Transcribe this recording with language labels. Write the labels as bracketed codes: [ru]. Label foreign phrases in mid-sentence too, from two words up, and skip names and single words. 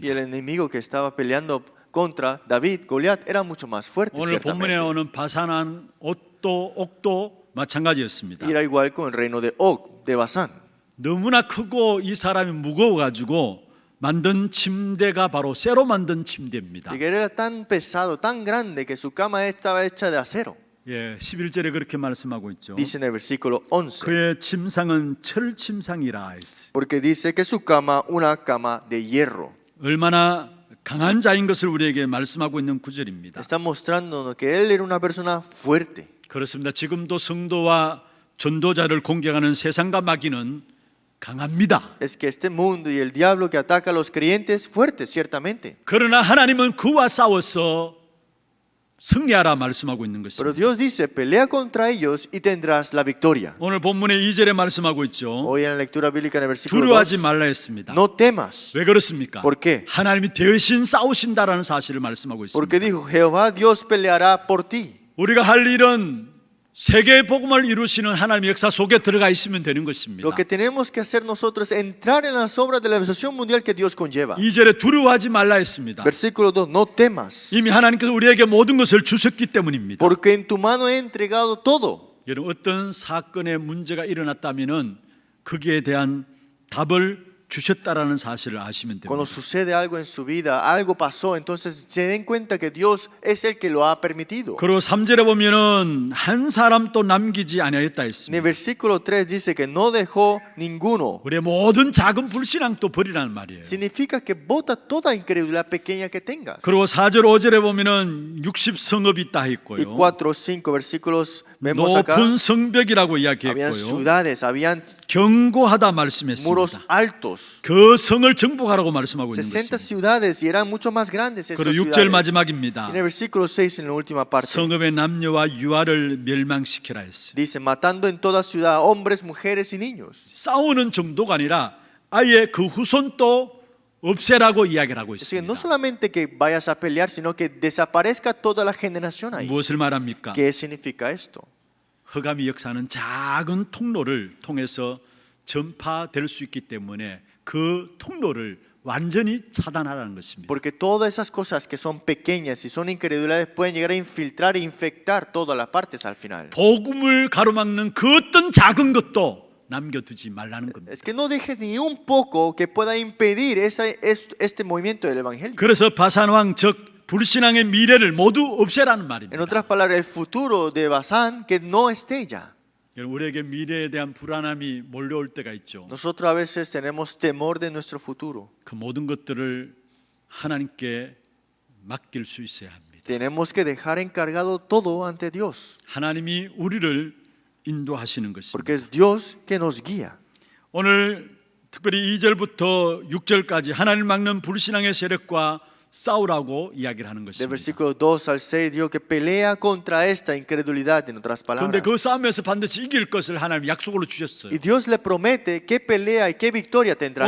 [es] Y el enemigo que estaba peleando contra David, Goliat, era mucho más fuerte. [ko] 오늘 본문에 [es] Ciertamente. [ko] 나오는 바산한 옥도 마찬가지였습니다. [es] Era igual con el reino de Og, de Basán. [ko] 너무나 크고 이 사람이 무거워가지고 만든 침대가 바로 쇠로 만든 침대입니다. [es] Y que era tan pesado, tan grande que su cama estaba hecha de acero. [ko] 예, 11절에 그렇게 말씀하고 있죠. [es] Dice en el versículo 11. [ko] 그의 침상은 철 침상이라 했어요. [es] Porque dice que su cama, una cama de hierro. [ko] 얼마나 강한 자인 것을 우리에게 말씀하고 있는 구절입니다. [es] Está mostrándonos que él era una persona fuerte. [ko] 그렇습니다. 지금도 성도와 전도자를 공격하는 세상과 마귀는 강합니다. [es] Es que este mundo y el diablo que ataca a los creyentes, fuerte, ciertamente. [ko] 그러나 하나님은 그와 싸워서 승리하라 말씀하고 있는 [es] Pero [ko] 것입니다. [es] Dios dice, pelea contra ellos y tendrás la victoria. [ko] 오늘 본문의 2절에 말씀하고 있죠. [es] Hoy en la lectura bíblica en el versículo [ko] 두려워하지 [es] 2, [ko] 말라 했습니다. [es] no temas. [ko] 왜 그렇습니까? [es] ¿Por qué? [ko] 하나님이 대신 싸우신다라는 사실을 말씀하고 있습니다. [es] Porque dijo, Jehová Dios peleará por ti. [ko] 우리가 할 일은 세계의 복음을 이루시는 하나님의 역사 속에 들어가 있으면 되는 것입니다. [es] Lo que tenemos que hacer nosotros es entrar en las obras de la organización mundial que Dios conlleva. [ko] 2절에 두려워하지 말라 했습니다. [es] Versículo 2, no temas. [ko] 이미 하나님께서 우리에게 모든 것을 주셨기 때문입니다. [es] Porque en tu mano he entregado todo. [ko] 여러분 어떤 사건에 문제가 일어났다면은 거기에 대한 답을 주셨다라는 사실을 아시면 [es] Cuando [ko] 됩니다. [es] sucede algo en su vida, algo pasó, entonces se den cuenta que Dios es el que lo ha permitido. [ko] 그리고 3절에 보면은 한 사람도 남기지 아니하였다 [es] En el [ko] 했습니다. [es] versículo 3 dice que no dejó ninguno. [ko] 우리의 모든 작은 불신앙도 버리라는 말이에요. [es] Significa que bota toda incredulidad pequeña que tengas. [ko] 그리고 4절 5절에 보면은 60성읍이 있다 [es] Y [ko] 했고요. [es] 4, 5 versículos vemos acá. [ko] 높은 성벽이라고 [es] Habían [ko] 이야기했고요. [es] ciudades, habían [ko] 견고하다 [es] muros [ko] 말씀했습니다. [es] altos. [ko] 그 성을 정복하라고 말씀하고 있는 [es] 60 [ko] 것입니다. [es] ciudades y eran mucho más grandes estas [ko] 그리고 6절 [es] ciudades. [ko] 마지막입니다. [es] En el versículo 6, en la última parte, [ko] 성읍의 남녀와 유아를 멸망시키라 했어요. [es] dice, matando en toda ciudad hombres, mujeres y niños. [ko] 싸우는 정도가 아니라 아예 그 후손도 없애라고 이야기를 하고 [es] Es que no [ko] 있습니다. [es] solamente que vayas a pelear, sino que desaparezca toda la generación ahí. [ko] 무엇을 말합니까? [es] ¿Qué significa esto? [ko] 흑암이 역사는 작은 통로를 통해서 전파될 수 있기 때문에 그 통로를 완전히 차단하라는 것입니다. [es] Porque todas esas cosas que son pequeñas y son incredulidades pueden llegar a infiltrar e infectar todas las partes al final. [ko] 복음을 가로막는 그 어떤 작은 것도 남겨두지 말라는 겁니다. [es] Es que no dejes ni un poco que pueda impedir este movimiento del evangelio. [ko] 그래서 바산왕 즉 불신앙의 미래를 모두 없애라는 [es] En [ko] 말입니다. [es] otras palabras, el futuro de Basán que no esté ya. [ko] 여러분, 우리에게 미래에 대한 불안함이 몰려올 때가 있죠. [es] Nosotros a veces tenemos temor de nuestro futuro. [ko] 그 모든 것들을 하나님께 맡길 수 있어야 합니다. [es] Tenemos que dejar encargado todo ante Dios, [ko] 하나님이 우리를 인도하시는 것입니다. [es] porque es Dios que nos guía. [ko] 오늘 특별히 2절부터 6절까지 하나님을 막는 불신앙의 세력과 싸우라고 이야기를 하는 [es] Del [ko] 것입니다. [es] versículo 2 al 6 dijo que pelea contra esta incredulidad, en otras [ko] 그런데 [es] palabras. [ko] 그 싸움에서 반드시 이길 것을 하나님 약속으로 주셨어요. [es] Y Dios le promete qué pelea y qué victoria tendrán